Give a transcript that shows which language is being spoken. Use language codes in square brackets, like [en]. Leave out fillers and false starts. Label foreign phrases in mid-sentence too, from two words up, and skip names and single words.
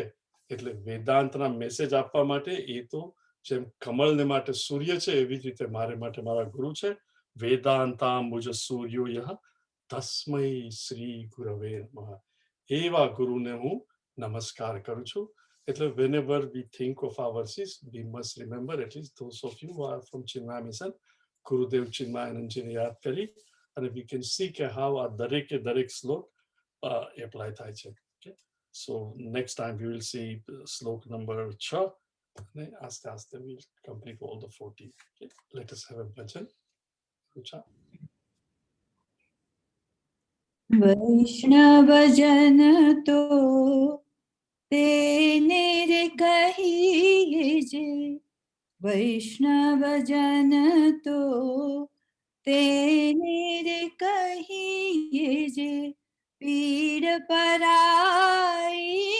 [gu] એટલે વેદાંતના મેસેજ આપવા માટે એ તો જેમ કમળને માટે સૂર્ય છે એવી જ રીતે મારે માટે મારા ગુરુ છે. [sa] વેદાંતાંબુજ સૂર્યો તસ્મૈ શ્રી ગુરવે નમઃ. [gu] એવા ગુરુને હું નમસ્કાર કરું છું. [en] એટલે whenever we think of our verses, we must remember, at least those of you who are from Chinmaya Mission, [gu] ગુરુદેવ ચિન્મયાનંદજીને યાદ કરી અને [en] we can see [gu] કે how આ દરેક શ્લોક એપ્લાય થાય છે. [en] Okay? So next time we will see શ્લોક number 6 [gu] અને આસ્તે આસ્તે [en] we will complete all the 14. Okay? Let us have a bhajan. Rucha. [gu] વૈષ્ણવજન તો તેને રે કહીએ જે, વૈષ્ણવજન તો તેને રે કહીએ જે, પીડ પરાઈ